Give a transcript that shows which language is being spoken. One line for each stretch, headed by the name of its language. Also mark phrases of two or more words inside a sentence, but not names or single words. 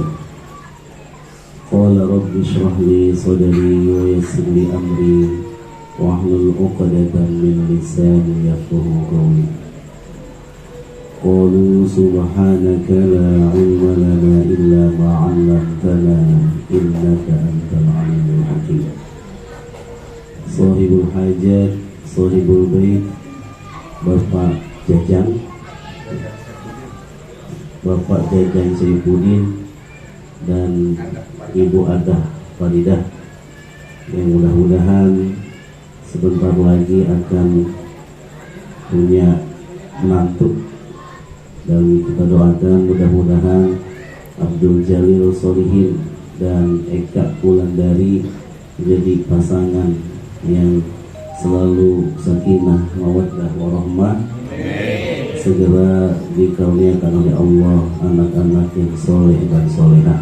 Arabic: قال رب اشرح لي صدري ويسر لي أمري واحلل عقدة من لساني يفقهوا قولي. قالوا سبحانك لا علم لنا إلا ما علمتنا إنك أنت العليم الحكيم.
Indonesian: Shahibul hajat, shahibul bait, Bapak Jajang Saifuddin dan Ibu Adah Faridah yang mudah-mudahan sebentar lagi akan punya menantu, dan kita doakan mudah-mudahan Abdul Jalil Solihin dan Eka Wulandari menjadi pasangan yang selalu sakinah, mawaddah, warahmah, segera dikaruniakan oleh Allah anak-anak yang soleh dan solehah.